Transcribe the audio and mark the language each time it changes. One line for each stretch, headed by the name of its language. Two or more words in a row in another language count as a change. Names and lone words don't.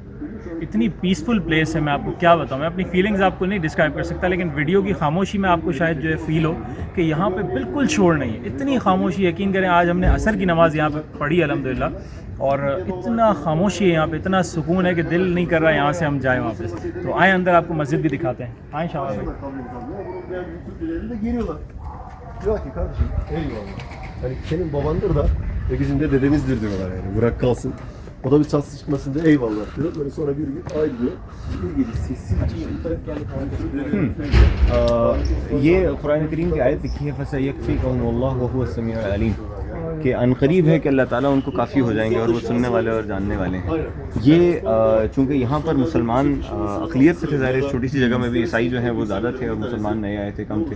Urdu: اتنی
English: peaceful place
Urdu: ہے, میں آپ کو کیا بتاؤں, میں اپنی فیلنگز آپ کو نہیں ڈسکرائب کر سکتا, لیکن ویڈیو کی خاموشی میں آپ کو شاید جو ہے فیل ہو کہ یہاں پہ بالکل شور نہیں ہے. اتنی خاموشی, یقین کریں آج ہم نے عصر کی نماز یہاں پہ پڑھی الحمدللہ, اور اتنا خاموشی ہے یہاں پہ, اتنا سکون ہے کہ دل نہیں کر رہا یہاں سے ہم جائیں واپس. تو آئیں اندر آپ کو مسجد بھی دکھاتے ہیں. آئیں شاہ بھائی.
Turkish: Hani senin babandır da bizim de dedemizdir diyorlar yani. Bırak kalsın. O da bir çatsı çıkmasın diye eyvallah diyor. Böyle sonra bir gün ayrılıyor. Bir gece sessiz
Urdu: یہ قرآن کریم کی آیت لکھی ہے
Arabic: فَسَيَكْفِيكَهُمُ اللَّهُ وَهُوَ السَّمِيعُ الْعَلِيمُ,
Urdu: کہ ان قریب ہے کہ اللہ تعالیٰ ان کو کافی ہو جائیں گے اور وہ سننے والے اور جاننے والے ہیں. یہ چونکہ یہاں پر مسلمان اقلیت سے تھے, ظاہر اس چھوٹی سی جگہ میں بھی عیسائی جو ہیں وہ زیادہ تھے اور مسلمان نئے آئے تھے, کم تھے.